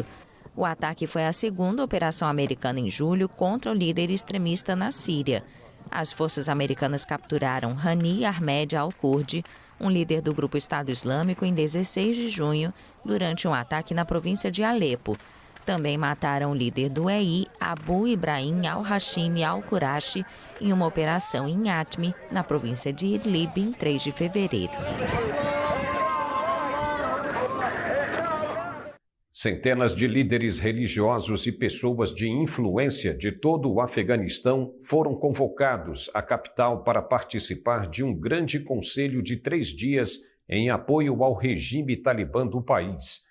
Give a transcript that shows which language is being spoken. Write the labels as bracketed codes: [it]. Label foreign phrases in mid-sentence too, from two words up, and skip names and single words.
[pt] O ataque foi a segunda operação americana em julho contra o líder extremista na Síria. As forças americanas capturaram Hani Ahmed al-Kurdi, um líder do grupo Estado Islâmico, em 16 de junho, durante um ataque na província de Alepo. Também mataram o líder do EI, Abu Ibrahim al-Hashimi al-Qurashi, em uma operação em Atmi, na província de Idlib, em 3 de fevereiro. Centenas de líderes religiosos e pessoas de influência de todo o Afeganistão foram convocados à capital para participar de um grande conselho de 3 dias em apoio ao regime talibã do país.